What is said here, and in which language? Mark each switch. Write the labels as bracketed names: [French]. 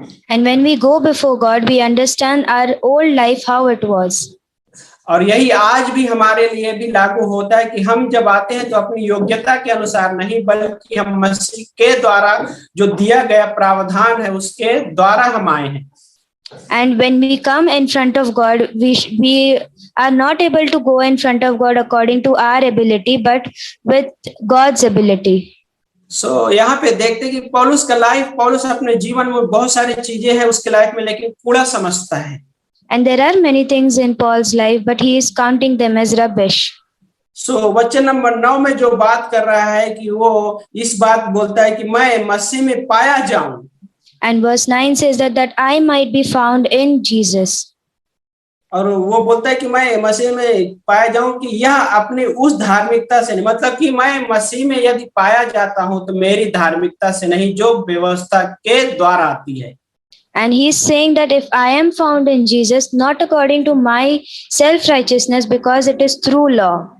[English] And when we go before God, we understand our old life, how it was. [Hindi] और यही आज भी हमारे लिए भी लागू होता है कि हम जब आते हैं तो अपनी योग्यता के अनुसार नहीं, बल्कि हम मसीह के द्वारा जो दिया गया प्रावधान है उसके द्वारा हम आए हैं। [English] And when we come in front of God, we are not able to go in front of God according to our ability, but with God's ability. [Hindi] यहाँ पे देखते हैं कि पौलुस अपने जीवन में बहुत सारी चीजें हैं उसके लाइफ में, लेकिन कूड़ा समझता है। [English] And there are many things in Paul's life, but he is counting them as rubbish. [Hindi] वचन नंबर 9 में जो बात कर रहा है कि वो इस बात बोलता है कि मैं मसीह में पाया जाऊं। [English] And verse 9 says that I might be found in Jesus. [Hindi] और वो बोलता है कि मैं मसीह में पाया जाऊं कि यह अपनी उस धार्मिकता से नहीं, मतलब कि मैं मसीह में यदि पाया जाता हूं तो मेरी धार्मिकता से नहीं जो व्यवस्था के द्वारा आती है। [English] And he is saying that if I am found in Jesus, not according to my self-righteousness, because it is through law.